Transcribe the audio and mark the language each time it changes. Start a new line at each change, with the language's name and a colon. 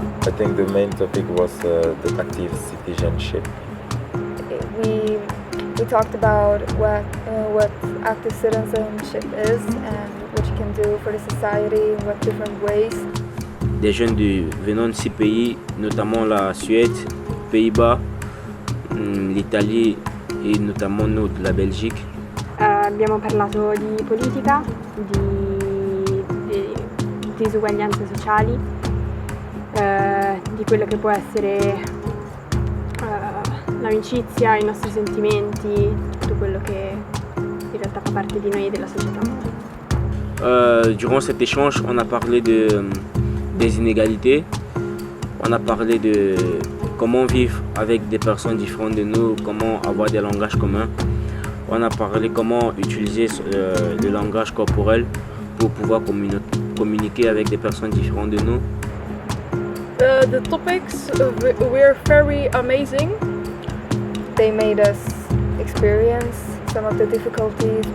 English: I think the main topic was the active citizenship. We talked about what active citizenship is and what you can do for the society in what different ways.
French: Des jeunes venant de 6 pays, notamment la Suède, Pays-Bas, l'Italie et notamment nous de la Belgique.
Italian: Abbiamo parlato di politica, di disuguaglianze sociali, di quello che può essere l'amicizia, i nostri sentimenti, tutto quello che in realtà fa parte di noi e della società.
French: Durant cet échange, on a parlé des inégalités, on a parlé de comment vivre avec des personnes différentes de nous, comment avoir des langages communs. On a parlé comment utiliser le langage corporel pour pouvoir communiquer avec des personnes différentes de nous.
English: The topics were very amazing. They made us experience some of the difficulties.